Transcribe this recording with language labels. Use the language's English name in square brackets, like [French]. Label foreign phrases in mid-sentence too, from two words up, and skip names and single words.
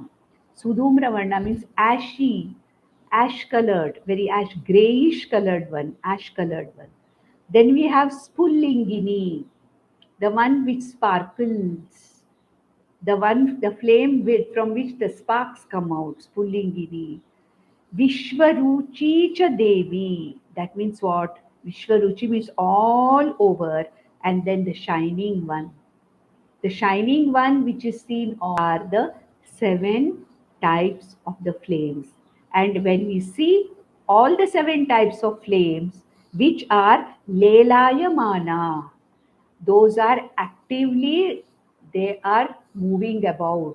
[English] Sudhumra Varna means ashy, ash colored, very ash grayish colored one, ash colored one. Then we have Spullingini, the one which sparkles, the flame from which the sparks come out, Pullingiri. Vishwaruchi cha Devi. That means what? Vishwaruchi means all over, and then the shining one. The shining one which is seen are the seven types of the flames. And when we see all the seven types of flames, which are Lelayamana, those are actively, they are moving about.